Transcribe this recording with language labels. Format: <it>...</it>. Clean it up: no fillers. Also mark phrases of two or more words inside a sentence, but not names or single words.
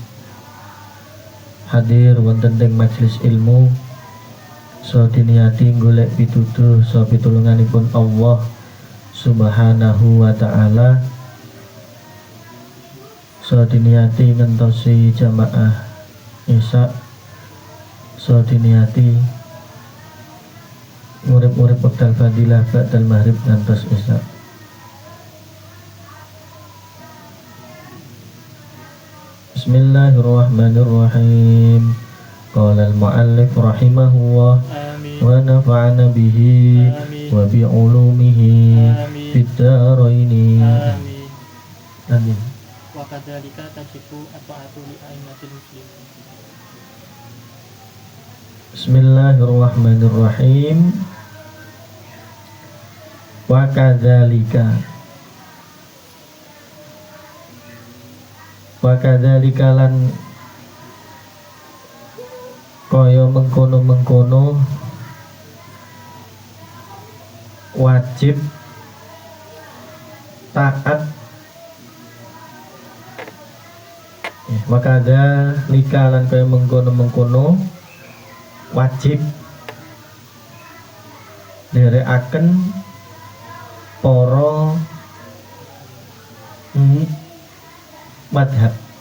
<jv>hadir wonten ing majelis ilmu, so diniati golek pituduh so pitulunganipun Allah</jv> <ar>سبحانه وتعالى,</ar> <jv>so diniati ngentosi jamaah isya, so diniati murid-murid wekdal fadilah</jv> <ar>بعد المغرب</ar> <jv>ngantos isya.</jv> <ar>بسم الله الرحمن الرحيم. قال المؤلف رحمه الله ونفعنا به وبعلومه في الدارين. آمين. وكذلك تجب الطاعة لأئمة المسلمين. بسم الله الرحمن الرحيم. وكذلك وكذلك lan</ar> <jv>kaya mengkono-mengkono wajib taat</jv> <ar>وكذلك</ar> <jv>lan kaya mengkono-mengkono wajib nderekaken para madhab.</jv>